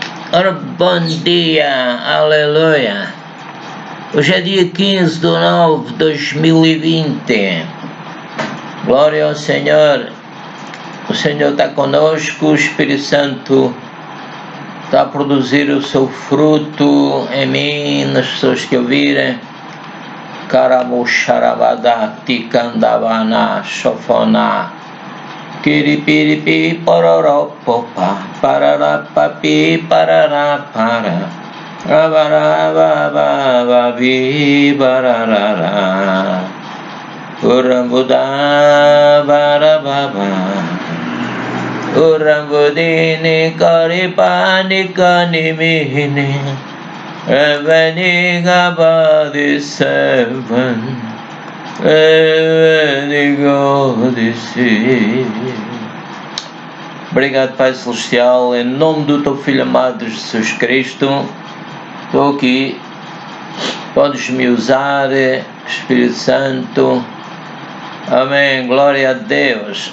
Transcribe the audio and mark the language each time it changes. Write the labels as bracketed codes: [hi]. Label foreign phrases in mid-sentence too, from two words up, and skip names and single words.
[pt] Ora, bom dia, aleluia. Hoje é dia 15 de 9 de 2020. Glória ao Senhor. O Senhor está conosco, o Espírito Santo está a produzir o seu fruto em mim, nas pessoas que ouvirem. Karamusharabada, tikandavana, shofona. Kiripiripi, pororopopa, pararapapi, pararapara. Rabarababa,vi, bararara. Urambuda, barababa. Urambudini, karipani, kanimini. Eveniga body seven, Eveniga disse. Obrigado, Pai Celestial, em nome do Teu Filho amado Jesus Cristo. Estou aqui, podes me usar, Espírito Santo. Amém, glória a Deus.